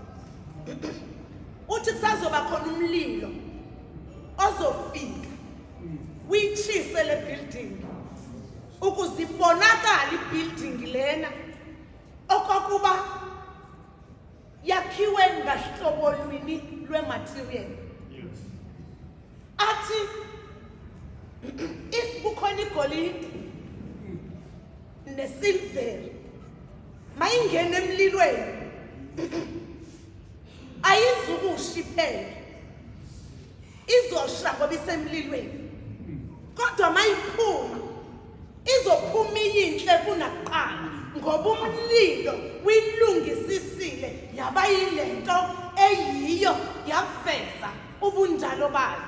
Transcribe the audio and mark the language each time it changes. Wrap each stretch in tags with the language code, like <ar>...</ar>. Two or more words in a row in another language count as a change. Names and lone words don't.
<zu>Uthi kusazoba khona umlilo ozofika uyitshise le building ukuze ibonakale ibuilding lena okokuba yakhiwe ngahlobo lwini lwematerial. Athi if kukhona igolide nesilver mayingene emlilweni ayizukushiphela, izosha ngoba isemlilweni, kodwa mayiphuma izophuma iyinhle kunakuqala ngoba umlilo uyilungisisile yaba yilento eyiyo yaveza ubunjalo bayo.</zu>